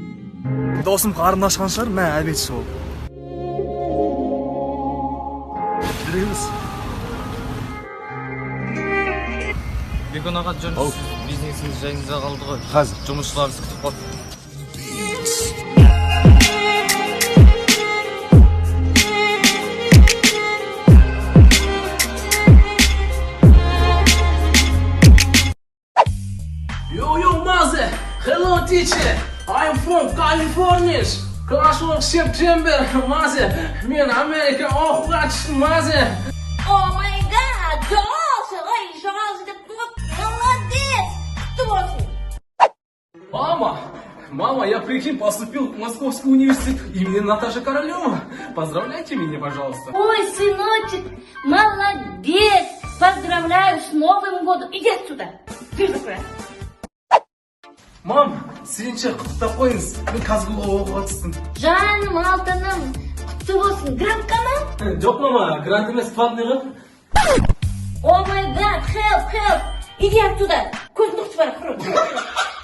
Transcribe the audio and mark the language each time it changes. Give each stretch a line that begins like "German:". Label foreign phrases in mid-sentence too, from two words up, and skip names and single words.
Kazakh: Досым қарын ашқан шығар, мә әбетші ол. Жүреміз. Бекон аға жүрсіз бизнесіңіз жайыңызға қалды ғой. Қазір. Жұмысшыларыңыз күтіп қалды.
English: Yo, Maze! Hello, teacher! I'm from California! Class of September, Maze!
Kazakh: Men Amerika оқуға Maze!
English: Oh my god,
Kazakh: жауабы, ой, жауабы деп молодец! Құтты болсын!
Russian: Мама, я, прикинь, поступил в Московский университет имени Наташи Королева. Поздравляйте меня, пожалуйста. Ой, сыночек, молодец! Поздравляю с Новым годом! Иди отсюда! Дверь закрой! Мам,
Kazakh: сенше құттықтап қойыңыз. Мен Казгулға оқуға түстім. Жаным, алтыным, құтты болсын! Грантқа Жоқ, мама, грант емес, платный ғой.
English: Oh my god, help!
Russian: Иди отсюда!
Kazakh: Көзіңді құртып бара,